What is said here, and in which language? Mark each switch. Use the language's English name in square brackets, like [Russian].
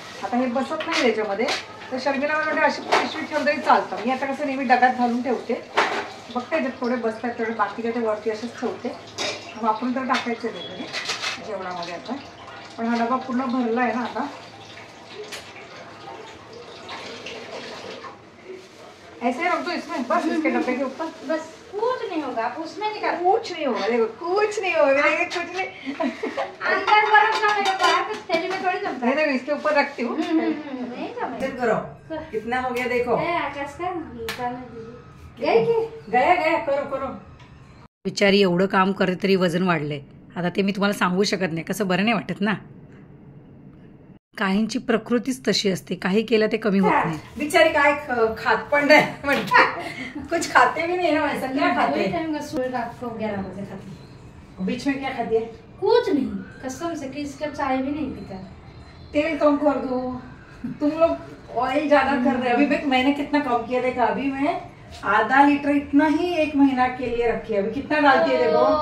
[Marathi] आता हे बसत नाही त्याच्यामध्ये, तर शर्मिला मला म्हणजे अशी पिशवी ठेवून तरी चालतं. मी आता कसं नेहमी डब्यात घालून ठेवते, बघते जे थोडे बसतात तेवढे, बाकीचे ते वरती असेच ठेवते. वापरून तर टाकायचे नाही जेवणामध्ये आता. पण हा डबा पूर्ण भरला आहे ना आता. [Hindi] ऐसे रख दो इसमें, बस इसके डब्बे के ऊपर. बस कुछ नहीं होगा, उसमें निकाल. कुछ नहीं होगा, देखो कुछ नहीं होगा, कुछ नहीं. अंदर बर्फ जमेगा, बाहर कुछ थैली में थोड़ी जमता है. देखो इसके ऊपर रखती हूँ. नहीं जमेगा. करो, कितना हो गया देखो. आकाश का निकालने दीजिए. गया करो. [Marathi] बिचारी एवढं काम करते तरी वजन वाढलंय. आता ते मी तुम्हाला सांगू शकत नाही, कसं बरं नाही वाटत ना. काहींची प्रकृतीच तशी असते, काही केलं ते कमी होत नाही. बिचारी काय खात पण नाही म्हणते, [Hindi] कुछ खाते भी नहीं ना. वैसा क्या खाते हैं? रात को 11 बजे खाती. बीच में क्या खाती है? कुछ नहीं, कसम से किसी का चाय भी नहीं पीता. तेल कम कर दो. तुम लोग ऑयल ज्यादा कर रहे हो. अभी मैंने कितना कम किया देखा, अभी मैं आधा लीटर इतना ही 1 महीना के लिए रखी है. अभी कितना डालती है देखो.